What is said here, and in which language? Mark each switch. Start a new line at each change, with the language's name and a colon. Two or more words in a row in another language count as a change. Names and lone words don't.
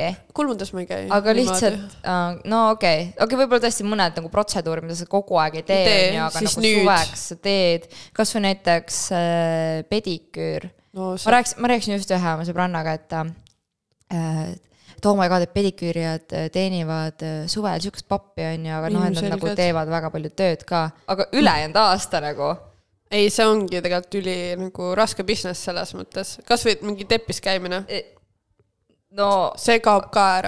Estonian: Kulmundas ma ei käi. Aga lihtsalt, no okei, võib-olla tõesti mõned nagu protseduuri, mida sa kogu aeg ei tee, aga nagu suveks sa teed, kas või näiteks pediküür. Ma rääksin just ühe oma sõbrannaga, et
English: oh my god,
Estonian: et pediküürijad teenivad suvel sükast pappi, aga nad nagu teevad väga palju tööd ka. Aga ülejäänud aasta nagu... Ei, see ongi tegelikult üli nagu raske business selles mõttes. Kas või mingi teppis käimine? No, see kaob ka ära.